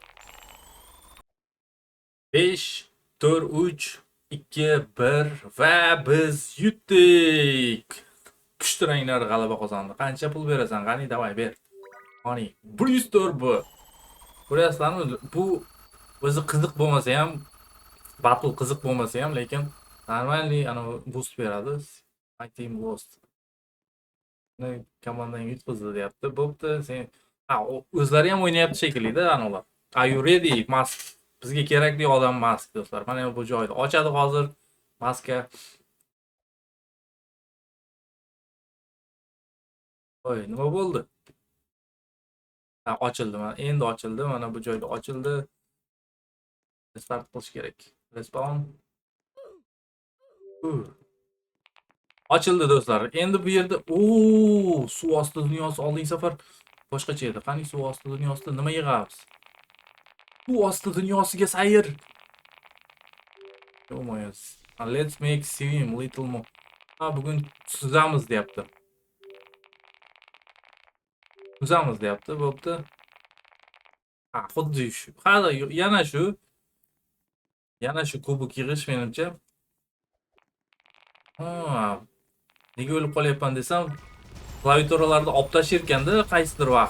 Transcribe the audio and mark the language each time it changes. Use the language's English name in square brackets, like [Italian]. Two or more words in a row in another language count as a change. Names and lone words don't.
[Uzbek] 5 4 3 2 1 va biz yutdik. Pushti ranglar g'alaba qozondi. Qancha pul berasan? Qani, davay ber. Qani, 104 bu. Ko'ryapsizlarmi? Bu o'zi qiziq bo'lmasa ham, battle qiziq bo'lmasa ham, lekin normalniy ana boost beradi. [English] My team lost. [Uzbek] Komandang yutqizdi deyapti. Bo'pti, sen o'zlari ham o'ynayapti shekilli-da anolar. [English] Are you ready? Mask. [Uzbek] Bizga kerakli odam Mask do'stlar. Mana bu joyda ochadi hozir Maska. Voy, nima bo'ldi? Ha, ochildi. Mana endi ochildi. Mana bu joyda ochildi. Start qilish kerak. Respawn. Ochildi do'stlar. Endi bu yerda suv osti dunyosi oldingi safar boshqacha edi. Qani suv osti dunyosida nima yig'amiz? Suv osti dunyosiga sayr. Yo'q, [English] let's make swim little more. [Uzbek] Ha, bugun suzamiz deyapti. Suzamiz deyapti, bo'pti. Ha, xuddi shu. Hali yana shu kubok yig'ish menimcha. Ha, nega o'lib qolyapman desam, klaviaturalarni olib tashirkanda qaysidir vaqt.